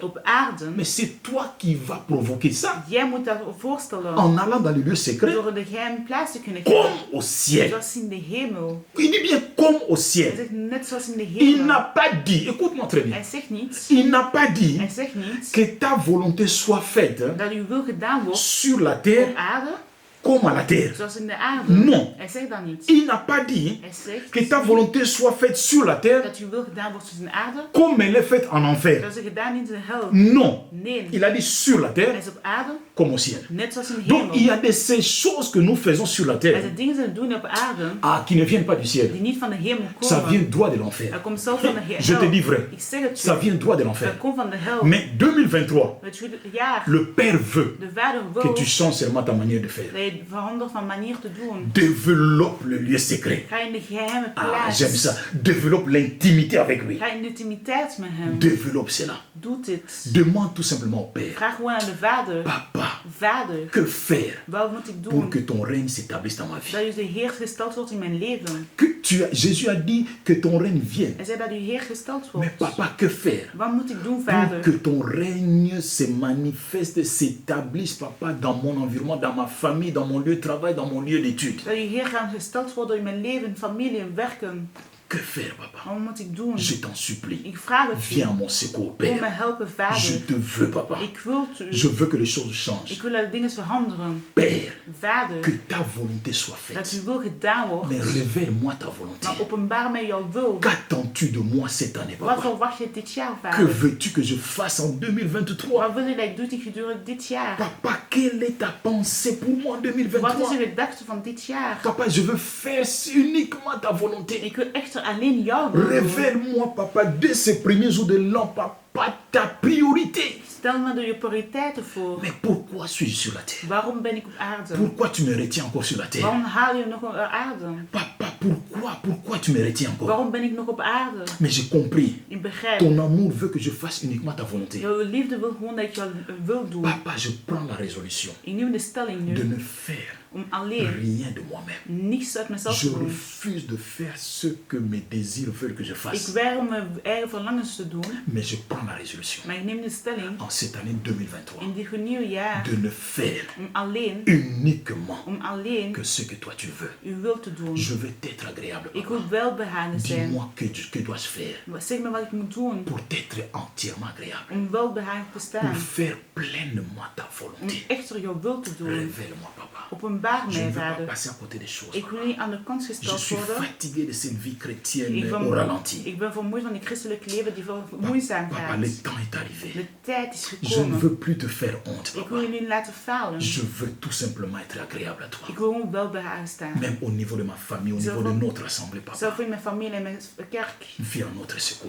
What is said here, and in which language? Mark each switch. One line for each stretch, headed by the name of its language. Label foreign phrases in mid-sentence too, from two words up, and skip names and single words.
Dutch: op aarde.
French: Mais c'est toi qui vas provoquer ça
Dutch: Jij moet dat voorstellen
French: en allant dans les lieux secrets
Dutch: door de geheime plaats te kunnen
French: comme
Dutch: gaan.
French: au ciel.
Dutch: Zoals in de hemel.
French: Il dit bien comme au
Dutch: Hij
French: ciel.
Dutch: zegt net zoals in de
French: Il
Dutch: hemel.
French: n'a pas dit, écoute-moi très bien,
Dutch: Hij zegt niet,
French: il n'a pas dit
Dutch: hij zegt niet
French: que ta volonté soit faite
Dutch: dat uw wil gedaan wordt
French: sur la
Dutch: op
French: terre
Dutch: aarde
French: comme à la terre.
Dutch: zoals in de aarde.
French: Non.
Dutch: Hij zegt dat niet.
French: Il n'a pas dit
Dutch: Hij zegt
French: que ta volonté soit faite sur la terre
Dutch: dat uw wil gedaan wordt zoals in de aarde,
French: comme elle est faite en enfer.
Dutch: dat is gedaan in de hel.
French: Non.
Dutch: Nee,
French: Il a dit sur la
Dutch: hij
French: terre
Dutch: is op aarde
French: comme au ciel.
Dutch: net zoals in de
French: Donc il y
Dutch: hemel.
French: a de ces choses que nous faisons sur la
Dutch: Er
French: terre
Dutch: zijn dingen die we doen op aarde
French: qui ne viennent pas du ciel.
Dutch: die niet van de hemel
French: Ça
Dutch: komen.
French: vient droit de l'enfer.
Dutch: Dat komt zelf van de
French: Je te dis
Dutch: hel.
French: vrai.
Dutch: Ik zeg het
French: Ça
Dutch: je.
French: vient droit de
Dutch: Dat
French: l'enfer.
Dutch: komt van de hel.
French: Mais 2023,
Dutch: Het jaar,
French: le Père veut
Dutch: de vader
French: que
Dutch: wil
French: tu changes seulement ta manière de faire.
Dutch: dat je verandert van manier te doen.
French: Développe le lieu secret.
Dutch: Ga in de geheime
French: Ah,
Dutch: plaats.
French: j'aime ça. Développe l'intimité avec lui.
Dutch: Ga in de intimiteit met hem.
French: Développe cela.
Dutch: Doe dit.
French: Demande tout simplement au Père.
Dutch: Vraag gewoon aan de vader.
French: Papa,
Dutch: Vader,
French: que faire
Dutch: wat moet ik
French: pour
Dutch: doen
French: que ton règne s'établisse dans ma vie?
Dutch: dat u de Heer gesteld wordt in mijn leven?
French: Jésus a dit que ton règne vienne.
Dutch: Hij zei dat u Heer gesteld
French: Mais
Dutch: wordt.
French: papa, que faire
Dutch: Wat moet ik doen,
French: pour
Dutch: vader?
French: que ton règne se manifeste, s'établisse, papa, dans mon environnement, dans ma famille, dans mon lieu de travail, dans mon lieu d'étude?
Dutch: Dat u Heer gaat gesteld worden in mijn leven, familie en werken.
French: Que faire, papa?
Dutch: Wat moet ik doen?
French: Je t'en supplie.
Dutch: Ik vraag het
French: Viens à
Dutch: u.
French: mon secours,
Dutch: Kom me
French: Père.
Dutch: helpen,
French: Je
Dutch: vader.
French: te veux, papa.
Dutch: Ik wil het u.
French: Je veux que les choses changent.
Dutch: Ik wil dat dingen veranderen.
French: Père,
Dutch: Vader,
French: que ta volonté soit
Dutch: dat
French: faite.
Dutch: uw wil gedaan wordt.
French: Mais révèle-moi ta volonté.
Dutch: Maar openbaar mij jouw wil.
French: Qu'attends-tu de moi cette année,
Dutch: Wat
French: papa?
Dutch: verwacht je dit jaar,
French: Que
Dutch: vader?
French: veux-tu que je fasse en 2023?
Dutch: Wat wil je dat ik doe gedurende dit jaar?
French: Papa, quelle est ta pensée pour moi en
Dutch: Wat is
French: 2023?
Dutch: je gedachte van dit jaar?
French: Papa, je veux faire uniquement ta volonté.
Dutch: Ik wil echter alleen jouw wil doen.
French: Révèle-moi, papa, dès ces premiers jours de l'an, papa, ta priorité.
Dutch: Stel me je prioriteiten voor.
French: Mais pourquoi suis-je sur la terre?
Dutch: Waarom ben ik op aarde?
French: Pourquoi tu me retiens encore sur la terre?
Dutch: Waarom haal je nog op aarde?
French: Papa, pourquoi tu me retiens encore?
Dutch: Waarom ben ik nog op aarde?
French: Mais j'ai compris.
Dutch: Ik begrijp.
French: Ton amour veut que je fasse uniquement ta volonté.
Dutch: Jouw liefde wil gewoon dat ik jouw wil doen.
French: Papa, je prends la résolution
Dutch: Ik neem de stelling
French: de
Dutch: nu
French: ne faire
Dutch: om alleen
French: rien de moi-même.
Dutch: niets uit mezelf
French: Je
Dutch: te doen.
French: refuse de faire ce que mes désirs veulent que je
Dutch: Ik
French: fasse.
Dutch: weiger om mijn eigen verlangens te doen,
French: Mais je prends la résolution
Dutch: maar ik neem de stelling
French: en cette année 2023
Dutch: in dit nieuwe jaar
French: de ne faire
Dutch: om alleen
French: uniquement que ce que toi tu veux.
Dutch: uw wil te doen.
French: Je veux t'être agréable,
Dutch: Ik
French: papa.
Dutch: wil welbehagen zijn.
French: Dis-moi que dois-je faire
Dutch: Zeg me wat ik moet doen
French: pour t'être entièrement agréable,
Dutch: om welbehagen te
French: pour
Dutch: staan.
French: faire pleinement ta
Dutch: Om
French: volonté.
Dutch: echter jouw wil te doen.
French: Révèle-moi, papa.
Dutch: Openbaar
French: Je ne
Dutch: mij,
French: veux pas
Dutch: vader.
French: passer à côté des choses,
Dutch: Ik wil
French: papa.
Dutch: niet aan de kant
French: Je
Dutch: gesteld
French: suis
Dutch: worden.
French: fatigué de cette vie chrétienne
Dutch: Ik
French: au
Dutch: ben,
French: ralenti.
Dutch: ik ben vermoeid van die christelijke leven die veel moeizaam
French: Papa,
Dutch: gaat.
French: le temps est arrivé.
Dutch: De tijd is
French: Je ne
Dutch: gekomen.
French: veux plus te faire honte,
Dutch: Ik
French: papa.
Dutch: wil je niet laten falen.
French: Je veux tout simplement être agréable à toi.
Dutch: Ik wil gewoon welbehagen staan.
French: Même au niveau de ma famille, au niveau de notre assemblée, papa.
Dutch: Zelf in mijn familie en mijn kerk.
French: Viens à notre secours,